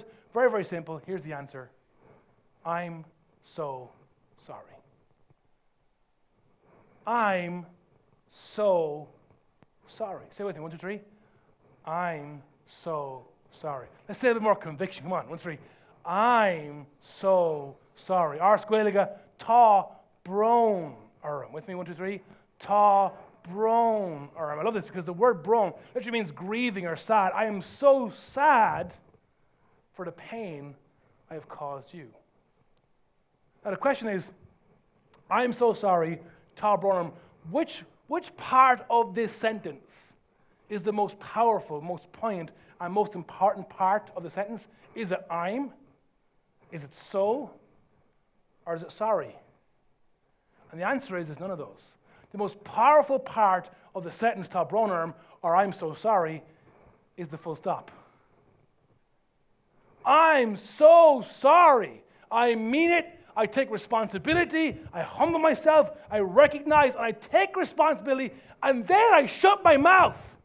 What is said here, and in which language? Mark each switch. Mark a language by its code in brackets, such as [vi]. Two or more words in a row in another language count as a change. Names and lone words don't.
[en] Very, very simple. Here's the answer. I'm so sorry. I'm so sorry. Say it with me. 1, 2, 3. I'm so sorry. Let's say it with more conviction. Come on. 1, 2, 3. I'm so sorry. [ga] Ars Gaeilge, tá brón orm. [en] With me. 1, 2, 3. [ga] Tá brón orm. [en] I love this because the word brón literally means grieving or sad. I am so sad for the pain I have caused you. Now the question is, I'm so sorry, [ga] tá brón orm. [en] Which part of this sentence is the most powerful, most poignant, and most important part of the sentence? Is it I'm? Is it so? Or is it sorry? And the answer is none of those. The most powerful part of the sentence, [ga] tá brón orm, [en] or I'm so sorry, is the full stop. I'm so sorry. I mean it. I take responsibility. I humble myself. I recognize and I take responsibility. And then I shut my mouth.